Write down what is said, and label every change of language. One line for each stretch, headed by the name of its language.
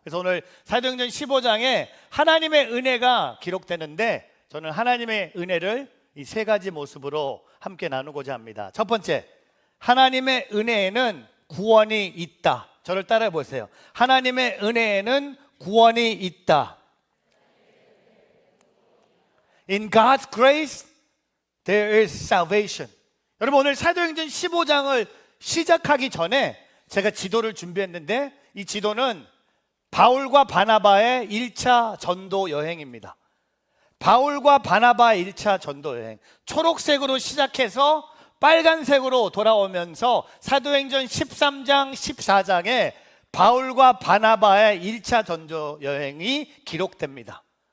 Korean: 그래서 오늘 사도행전 15장에 하나님의 은혜가 기록되는데, 저는 하나님의 은혜를 이 세 가지 모습으로 함께 나누고자 합니다. 첫 번째, 하나님의 은혜에는 구원이 있다. 저를 따라해 보세요. 하나님의 은혜에는 구원이 있다.
English: In God's grace, there is salvation.
Korean: 여러분 오늘 사도행전 15장을 시작하기 전에 제가 지도를 준비했는데, 이 지도는 바울과 바나바의 1차 전도 여행입니다. 바울과 바나바의 1차 전도 여행, 초록색으로 시작해서 빨간색으로 돌아오면서 사도행전 13장, 14장에 바울과 바나바의 1차 전도 여행이 기록됩니다.